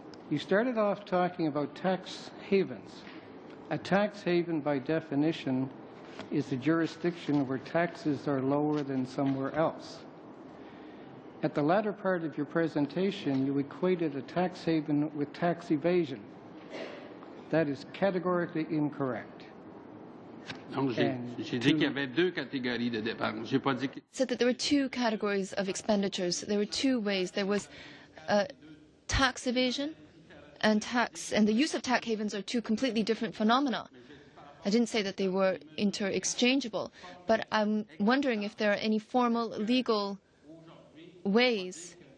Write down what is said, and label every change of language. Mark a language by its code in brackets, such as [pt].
[en] You started off talking about tax havens. A tax haven, by definition, is a jurisdiction where taxes are lower than somewhere else. At the latter part of your presentation, you equated a tax haven with tax evasion. That is categorically incorrect. [fr] Donc, j'ai dit qu'il y avait 2 catégories de dépenses. J'ai pas dit que... [en] Said that there were 2 categories of expenditures. There were 2 ways. There was tax evasion and the use of tax havens are 2 completely different phenomena. I didn't say that they were inter-exchangeable, but I'm wondering if there are any formal legal ways.